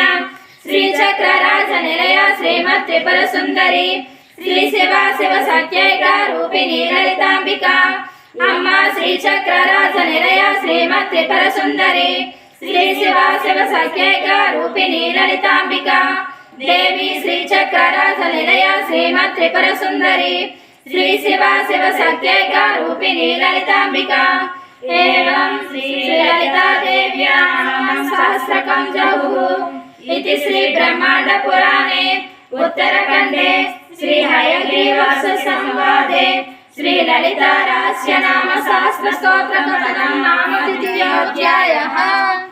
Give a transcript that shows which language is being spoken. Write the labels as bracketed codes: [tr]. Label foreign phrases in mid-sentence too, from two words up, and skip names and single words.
[sa] శ్రీచక్ర రాజ నిలయ శ్రీమత్ త్రిపుర సుందరి శ్రీ శివ శివ సత్యైక రూపిణి లలితాంబిక అమ్మ శ్రీచక్ర రాజ నిలయ శ్రీమత్ త్రిపుర సుందరి శ్రీ శివ శివ సత్యైక రూపిణి లలితాంబిక దేవి శ్రీచక్ర రాజ నిలయ శ్రీమత్ త్రిపుర సుందరి శ్రీ శివ శివ సత్యైక రూపిణి లలితాంబిక ఏవం శ్రీ లలితా దేవ్యాం సహస్రకం జహుః इति श्री ब्रह्मांड पुराणे उत्तरखंडे श्री हयग्रीवास संवादे श्रीललितारहस्यनाम सहस्रस्तोत्रकथनं नाम द्वितीयोऽध्यायः।